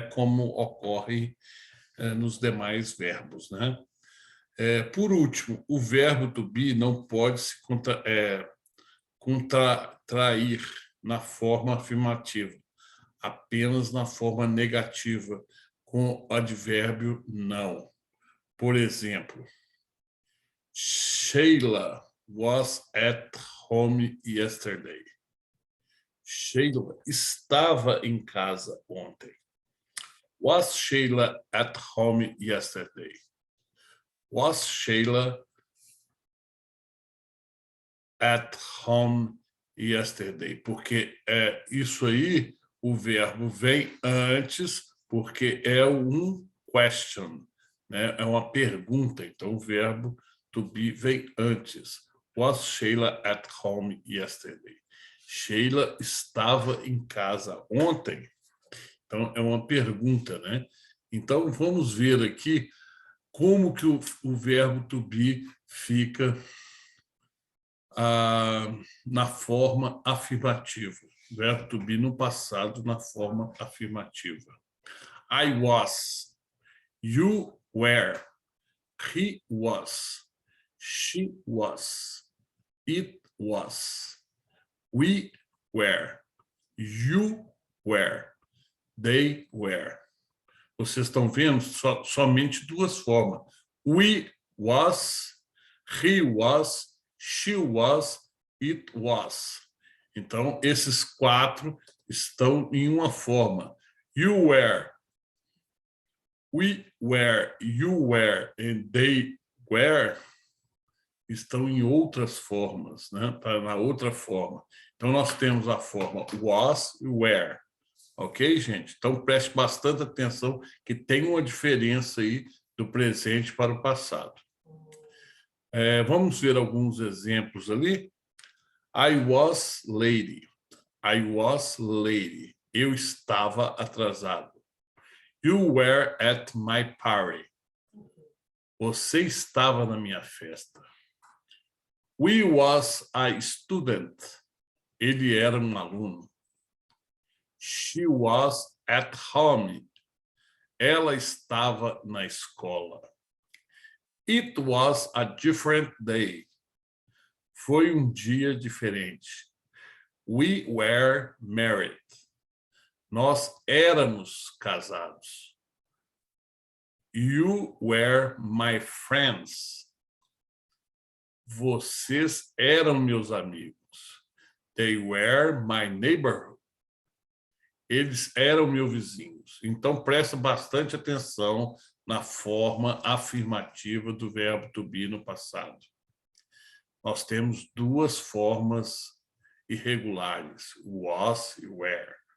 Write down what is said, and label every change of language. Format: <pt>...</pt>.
<pt>Como ocorre nos demais verbos, né? Por último, o verbo to be não pode se contrair na forma afirmativa, apenas na forma negativa, com o advérbio não. Por exemplo,</pt> <en>Sheila was at home yesterday.</en> <pt>Sheila estava em casa ontem.</pt> <en>Was Sheila at home yesterday? Was Sheila at home yesterday?</en> <pt>Porque isso aí, o verbo vem antes, porque é um question, né? É uma pergunta, então o verbo to be vem antes.</pt> <en>Was Sheila at home yesterday?</en> <pt>Sheila estava em casa ontem? Então, é uma pergunta, né? Então, vamos ver aqui como que o verbo to be fica na forma afirmativa. O verbo to be no passado na forma afirmativa.</pt> <en>I was. You were. He was. She was. It was. We were. You were. They were.</en> <pt>Vocês estão vendo somente duas formas.</pt> <en>We was, he was, she was, it was.</en> <pt>Então, esses quatro</pt> <en>estão em uma forma. You were, we were, you were and they were</en> <pt>estão em outras formas, né? Tá na outra forma. Então, nós temos a forma was e were. Ok, gente? Então, preste bastante atenção que tem uma diferença aí do presente para o passado. Vamos ver alguns exemplos ali.</pt> <en>I was late. I was late.</en> <pt>Eu estava atrasado.</pt> <en>You were at my party.</en> <pt>Você estava na minha festa.</pt> <en>We was a student.</en> <pt>Ele era um aluno.</pt> <en>She was at home.</en> <pt>Ela estava na escola.</pt> <en>It was a different day.</en> <pt>Foi um dia diferente.</pt> <en>We were married.</en> <pt>Nós éramos casados.</pt> <en>You were my friends.</en> <pt>Vocês eram meus amigos.</pt> <en>They were my neighborhood.</en> <pt>Eles eram meus vizinhos. Então, presta bastante atenção na forma afirmativa do verbo to be no passado. Nós temos duas formas irregulares, was e were.</pt>